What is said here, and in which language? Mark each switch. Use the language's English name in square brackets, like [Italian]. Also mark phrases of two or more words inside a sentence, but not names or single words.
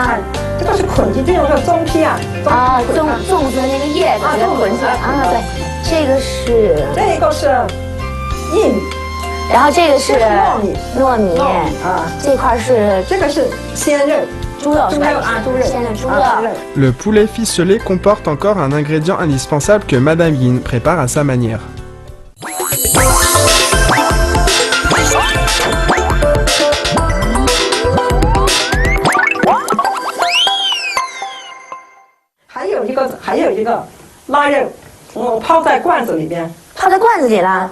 [Chinese] 这个是捆鸡，这种是棕皮啊。粽子的那个叶子给它捆起来。啊，对，这个是。这个是薏米，然后这个是糯米。啊，这块是这个是鲜肉。猪肉是吧？猪肉。 [French] Le poulet ficelé comporte encore un ingrédient indispensable que Madame Yin prépare à sa manière. [Chinese] 还有一个腊肉，我泡在罐子里边。泡在罐子里了？